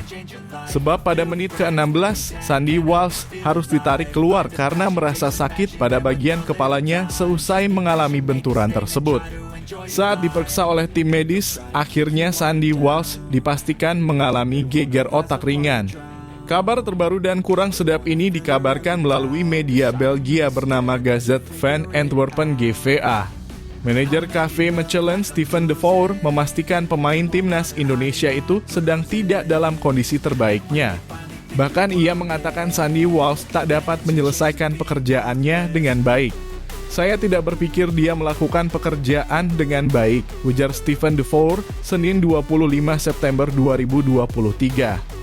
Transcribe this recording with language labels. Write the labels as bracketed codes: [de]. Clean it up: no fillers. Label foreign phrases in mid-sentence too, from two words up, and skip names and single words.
[id] Sebab pada menit ke-16, Sandy Walsh harus ditarik keluar karena merasa sakit pada bagian kepalanya seusai mengalami benturan tersebut. Saat diperiksa oleh tim medis, akhirnya Sandy Walsh dipastikan mengalami gegar otak ringan. Kabar terbaru dan kurang sedap ini dikabarkan melalui media Belgia bernama Gazette van Antwerpen GVA. Manajer KV Mechelen Steven de Voer memastikan pemain timnas Indonesia itu sedang tidak dalam kondisi terbaiknya. Bahkan ia mengatakan Sandy Walsh tak dapat menyelesaikan pekerjaannya dengan baik. Saya tidak berpikir dia melakukan pekerjaan dengan baik, ujar Steven de Voer Senin 25 September 2023.